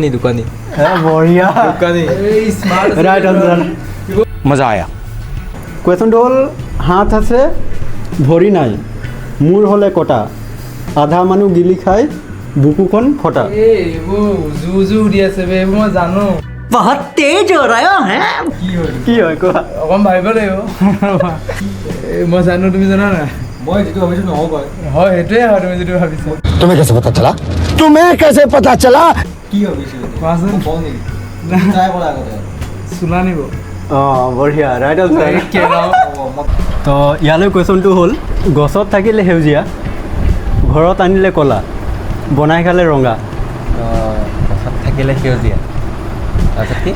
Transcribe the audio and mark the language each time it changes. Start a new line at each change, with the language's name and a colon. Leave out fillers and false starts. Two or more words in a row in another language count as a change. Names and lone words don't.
Assamese: বঢ়িয়া দোকানী
English: right answer
Hindi: मज़ा आया
Assamese: কুৱেশ্যনটো হ'ল হাত আছে ভৰি নাই মূৰ হ'লে কটা আধা মানুহ গিলি খাই বুকুখন ফটা এইবোৰ জু দি আছে বে এইবোৰ মই জানো
Hindi: बहुत तेज हो रहा है
Assamese: কি হয় কোৱা অকণ ভাবিব লাগিব মই জানো তুমি জানা না মই যিটো ভাবিছোঁ নহ'ব পাৰে হয় সেইটোৱে হয় তুমি যিটো ভাবিছা
Hindi: तुम्हें कैसे पता चला
Assamese: কি ভাবিছোঁ কোৱাচোন কওঁ নেকি ট্ৰাই কৰা আগতে চোলা নিব অঁ বঢ়িয়া
English: right answer
Assamese: তো ইয়ালৈ কুৱেশ্যনটো হ'ল গছত থাকিলে সেউজীয়া ঘৰত আনিলে ক'লা বনাই খালে ৰঙা গছত থাকিলে সেউজীয়া তাৰপিছত কি